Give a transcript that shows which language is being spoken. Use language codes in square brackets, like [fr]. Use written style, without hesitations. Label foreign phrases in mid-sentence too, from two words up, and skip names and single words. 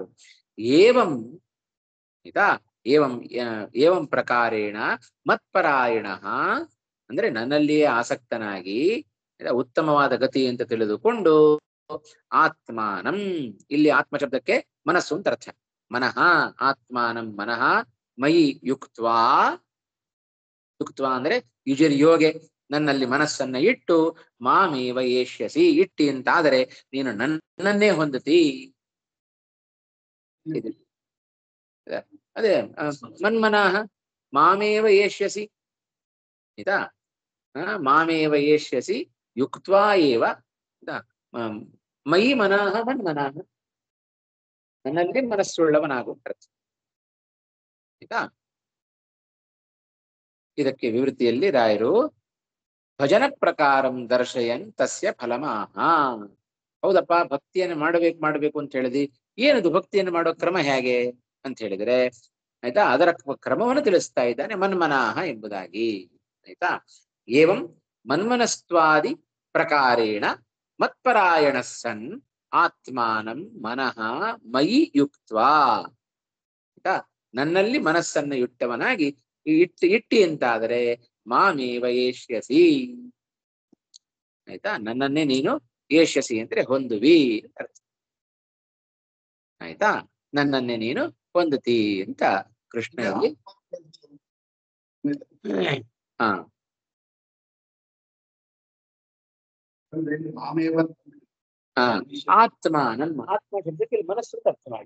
[kn] ಏವಂ, ಆಯ್ತಾ? [sa] ಏವಂ ಪ್ರಕಾರೇಣ ಮತ್ಪರಾಯಣ, [kn] ಅಂದ್ರೆ ನನ್ನಲ್ಲಿಯೇ ಆಸಕ್ತನಾಗಿ ಉತ್ತಮವಾದ ಗತಿ ಅಂತ ತಿಳಿದುಕೊಂಡು ಆತ್ಮಾನಂ, ಇಲ್ಲಿ ಆತ್ಮ ಶಬ್ದಕ್ಕೆ ಮನಸ್ಸು ಅಂತ ಅರ್ಥ. [sa] ಮನಃ, ಆತ್ಮಾನಂ ಮನಃ, ಮಯಿ ಯುಕ್ತ್ವಾ, ಯುಕ್ತ್ವಾ [kn] ಅಂದ್ರೆ ಯೋಗೆ, ನನ್ನಲ್ಲಿ ಮನಸ್ಸನ್ನ ಇಟ್ಟು [sa] ಮಾಮೇವ ಏಷ್ಯಸಿ, [kn] ಇಟ್ಟಿ ಅಂತಾದರೆ ನೀನು ನನ್ನನ್ನೇ ಹೊಂದತಿ. [sa] ಅದೇ ಮನ್ಮನಃ ಮಾಮೇವ ಏಷ್ಯಸಿ, ಆಯ್ತಾ? ಮಾಮೇವ ಏಷ್ಯಸಿ ಯುಕ್ತ್ವಾ ಏವ ಮಯಿ ಮನಃ ಮನ್ಮನಃ, [kn] ನನ್ನಲ್ಲಿ ಮನಸ್ಸುಳ್ಳವನಾಗು. ಆಯ್ತಾ? ಇದಕ್ಕೆ ವಿವೃತ್ತಿಯಲ್ಲಿ ರಾಯರು [sa] ಭಜನ ಪ್ರಕಾರಂ ದರ್ಶಯನ್ ತಸ್ಯ ಫಲಮಾಹ. [kn] ಹೌದಪ್ಪ, ಭಕ್ತಿಯನ್ನು ಮಾಡ್ಬೇಕು ಅಂತ ಹೇಳಿದಿ, ಏನದು ಭಕ್ತಿಯನ್ನು ಮಾಡೋ ಕ್ರಮ ಹೇಗೆ ಅಂತ ಹೇಳಿದ್ರೆ, ಆಯ್ತಾ, ಅದರ ಕ್ರಮವನ್ನು ತಿಳಿಸ್ತಾ ಇದ್ದಾನೆ ಮನ್ಮನಾಹ ಎಂಬುದಾಗಿ. ಆಯ್ತಾ? [sa] ಏವಂ ಮನ್ಮನಸ್ತ್ವಾದಿ ಪ್ರಕಾರೇಣ ಮತ್ಪರಾಯಣ ಸನ್ ಆತ್ಮಾನಂ ಮನಃ ಮಯಿ ಯುಕ್ತ್ವಾ, ಆಯ್ತಾ, [kn] ನನ್ನಲ್ಲಿ ಮನಸ್ಸನ್ನು ಇಟ್ಟವನಾಗಿ ಇಟ್ಟಿ ಅಂತಾದರೆ [sa] ಮಾಮೇವ ಏಷ್ಯಸಿ. [kn] ಆಯ್ತಾ, ನನ್ನನ್ನೇ ನೀನು ಏಷ್ಯಸಿ ಅಂದ್ರೆ ಹೊಂದುವಿ ಅಂತ ಅರ್ಥ. ಆಯ್ತಾ, ನನ್ನನ್ನೇ ನೀನು ಹೊಂದುತ್ತಿ ಅಂತ ಕೃಷ್ಣ ಇಲ್ಲಿ ಹಾ ಹಾ ಆತ್ಮ ನನ್ನ ಆತ್ಮ ಶಬ್ದಕ್ಕೆ ಇಲ್ಲಿ ಮನಸ್ಸು ಅಂತ ಅರ್ಥ ಮಾಡಿ.